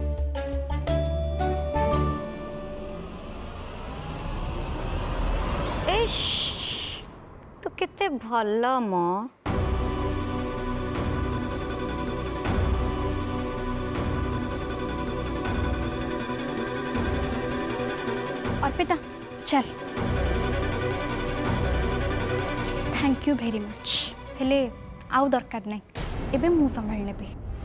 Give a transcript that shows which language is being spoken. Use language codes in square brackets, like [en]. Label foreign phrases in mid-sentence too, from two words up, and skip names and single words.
[or] ତୁ କେତେ ଭଲ ମ ଅର୍ପିତା ଚଲ [en] thank you very much [or] ହେଲେ ଆଉ ଦରକାର ନହିଁ ଏବେ ମୁଁ ସମ୍ଭାଳ ନେବି।